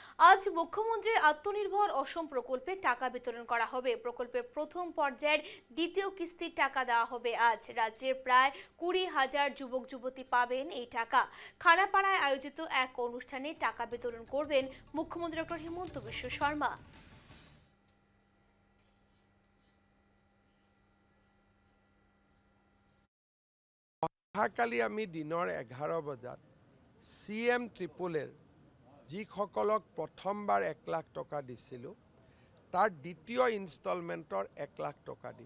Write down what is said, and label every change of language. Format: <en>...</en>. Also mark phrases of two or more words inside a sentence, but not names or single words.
<bn>আজ মুখ্যমন্ত্রীর আত্মনির্ভর অসম প্রকল্পে টাকা বিতরণ করা হবে। প্রকল্পের প্রথম পর্যায়ের দ্বিতীয় কিস্তির টাকা দেওয়া হবে আজ। রাজ্যের প্রায় 20,000 যুবক যুবতী পাবেন এই টাকা। খানাপাড়ায় আয়োজিত এক অনুষ্ঠানে টাকা বিতরণ করবেন মুখ্যমন্ত্রী ডক্টর হিমন্ত বিশ্ব শর্মা।</bn> <as>অহাকালি আমি দিনৰ 11 বজাত CM ট্ৰিপলেৰ যিসকলক প্ৰথমবাৰ 1 লাখ টকা দিছিলোঁ তাৰ দ্বিতীয় ইনষ্টলমেণ্টৰ 1 লাখ টকা দিম।</as>